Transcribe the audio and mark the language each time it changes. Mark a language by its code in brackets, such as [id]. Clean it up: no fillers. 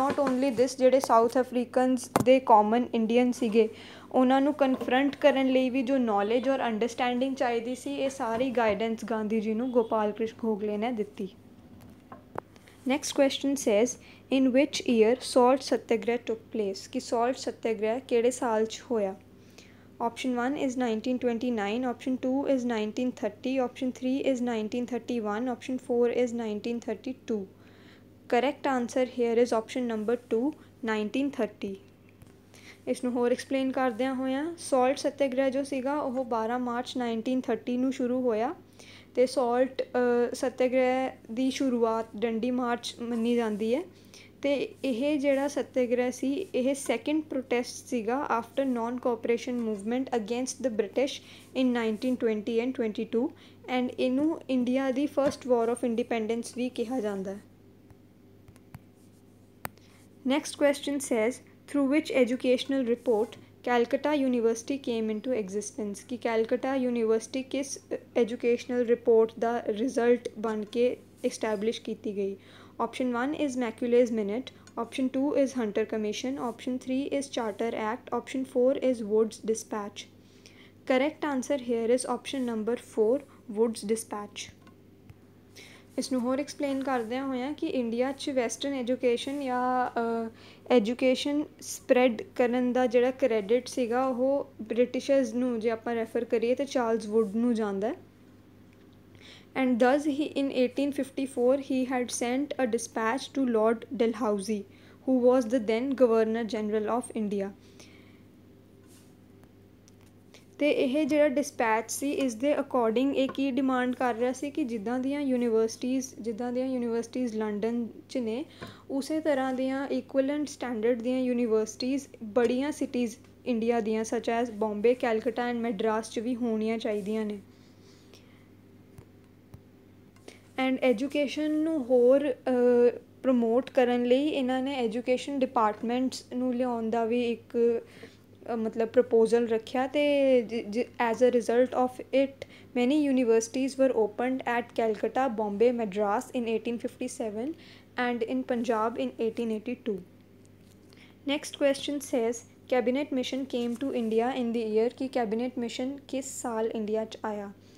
[en] not only this [pa] ਜਿਹੜੇ south ਅਫਰੀਕਨਸ ਦੇ common Indian ਸੀਗੇ ਉਹਨਾਂ ਨੂੰ ਕਨਫਰੰਟ ਕਰਨ ਲਈ ਵੀ ਜੋ ਨੌਲੇਜ ਔਰ ਅੰਡਰਸਟੈਂਡਿੰਗ ਚਾਹੀਦੀ ਸੀ ਇਹ ਸਾਰੀ ਗਾਈਡੈਂਸ ਗਾਂਧੀ ਜੀ ਨੂੰ ਗੋਪਾਲ ਕ੍ਰਿਸ਼ਨ ਗੋਖਲੇ ਨੇ ਦਿੱਤੀ। [en] next question says in which year salt Satyagraha took place [pa] ਕਿ ਸਾਲਟ ਸੱਤਿਆਗ੍ਰਹਿ ਕਿਹੜੇ ਸਾਲ 'ਚ ਹੋਇਆ। [en] Option 1 is 1929, Option 2 is 1930, Option 3 is 1931, Option 4 is 1932. Correct answer here is option number 2, 1930. [pa] ਇਸ ਨੂੰ ਹੋਰ ਐਕਸਪਲੇਨ ਕਰਦਿਆਂ ਹੋਇਆਂ ਸਾਲਟ ਸੱਤਿਆਗ੍ਰਹਿ ਜੋ ਸੀਗਾ ਉਹ 12 ਮਾਰਚ 1930 ਨੂੰ ਸ਼ੁਰੂ ਹੋਇਆ ਅਤੇ ਸਾਲਟ ਸੱਤਿਆਗ੍ਰਹਿ ਦੀ ਸ਼ੁਰੂਆਤ ਡੰਡੀ ਮਾਰਚ ਮੰਨੀ ਜਾਂਦੀ ਹੈ ਅਤੇ ਇਹ ਜਿਹੜਾ ਸੱਤਿਆਗ੍ਰਹਿ ਸੀ ਇਹ ਸੈਕਿੰਡ ਪ੍ਰੋਟੈਸਟ ਸੀਗਾ [en] after non cooperation movement against the British in 1920 and 22 [pa] and ਇਹਨੂੰ India ਦੀ [en] first war of independence [pa] ਵੀ ਕਿਹਾ ਜਾਂਦਾ ਹੈ। [en] next question says through which educational report Calcutta university came in to existence [pa] ਕਿ ਕੈਲਕਟਾ ਯੂਨੀਵਰਸਿਟੀ ਕਿਸ ਐਜੂਕੇਸ਼ਨਲ ਰਿਪੋਰਟ ਦਾ result ਬਣ ਕੇ establish ਕੀਤੀ ਗਈ। [en] Option 1 is Macaulay's Minute, Option 2 is Hunter Commission, Option 3 is Charter Act, Option 4 is Wood's Dispatch. Correct answer here is option number 4, Wood's Dispatch. [pa] ਇਸ ਨੂੰ ਹੋਰ explain ਕਰਦਿਆਂ ਹੋਇਆਂ ਕਿ ਇੰਡੀਆ 'ਚ ਵੈਸਟਰਨ ਐਜੂਕੇਸ਼ਨ ਜਾਂ ਐਜੂਕੇਸ਼ਨ ਸਪਰੈਡ ਕਰਨ ਦਾ ਜਿਹੜਾ ਕ੍ਰੈਡਿਟ ਸੀਗਾ ਉਹ ਬ੍ਰਿਟਿਸ਼ਰਸ ਨੂੰ ਜੇ ਆਪਾਂ ਰੈਫਰ ਕਰੀਏ ਤਾਂ ਚਾਰਲਸ ਵੁੱਡ ਨੂੰ ਜਾਂਦਾ ਹੈ। [en] And thus he in 1854 he had sent a dispatch to Lord Dalhousie who was the then Governor General of India. [pa] ਅਤੇ ਇਹ ਜਿਹੜਾ ਡਿਸਪੈਚ ਸੀ ਇਸ ਦੇ ਅਕੋਰਡਿੰਗ ਇਹ ਕੀ ਡਿਮਾਂਡ ਕਰ ਰਿਹਾ ਸੀ ਕਿ ਜਿੱਦਾਂ ਦੀਆਂ ਯੂਨੀਵਰਸਿਟੀਜ਼ ਲੰਡਨ 'ਚ ਨੇ ਉਸੇ ਤਰ੍ਹਾਂ ਦੀਆਂ ਇਕੁਅਲੈਂਟ ਸਟੈਂਡਰਡ ਦੀਆਂ ਯੂਨੀਵਰਸਿਟੀਜ਼ ਬੜੀਆਂ ਸਿਟੀਜ਼ ਇੰਡੀਆ ਦੀਆਂ [en] such as Bombay, Calcutta and Madras [pa] 'ਚ ਵੀ ਹੋਣੀਆਂ ਚਾਹੀਦੀਆਂ ਨੇ। ਐਂਡ ਐਜੂਕੇਸ਼ਨ ਨੂੰ ਹੋਰ ਪ੍ਰਮੋਟ ਕਰਨ ਲਈ ਇਹਨਾਂ ਨੇ ਐਜੂਕੇਸ਼ਨ ਡਿਪਾਰਟਮੈਂਟਸ ਨੂੰ ਲਿਆਉਣ ਦਾ ਵੀ ਇੱਕ मतलब प्रपोजल रखा तो [en] As a result of it many universities were opened at Calcutta, Bombay, Madras in 1857 and in Punjab in 1882. Next question says cabinet mission came to India in the year [pa] कि कैबिनेट मिशन किस साल India च आया.